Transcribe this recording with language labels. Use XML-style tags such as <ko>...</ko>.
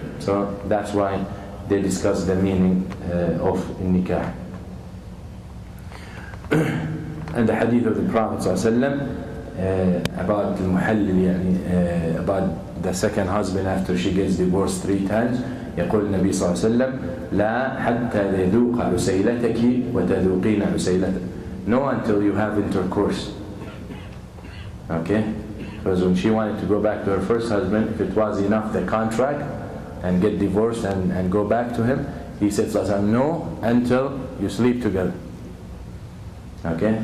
<en>So that's why they discuss the meaning of nikah. And the hadith of the Prophet ﷺ about al-muhallil, about the second husband after she gets divorced 3 times.</en> <ar>يقول النبي صلى الله عليه وسلم لا حتى يذوق عسيلتك وتذوقين عسيلته.</ar> <en>No, until you have intercourse. Okay? Because when she wanted to go back to her first husband, if it was enough the contract and get divorced and go back to him, he said no, until you sleep together. Okay?</en>